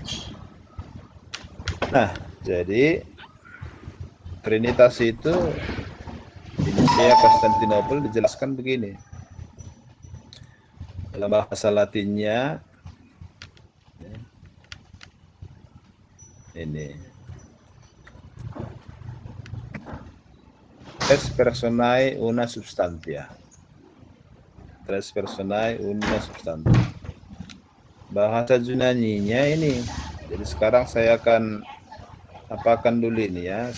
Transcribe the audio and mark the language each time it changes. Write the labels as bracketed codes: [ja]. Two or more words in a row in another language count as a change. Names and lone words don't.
[id] Nah, jadi trinitas itu di Nicea Konstantinopel dijelaskan begini. Dalam bahasa Latinnya ini [la] tres personae una substantia. Tres personae una substantia. [id] Bahasa Yunaninya ini. Jadi sekarang saya akan apakan dulu ini ya.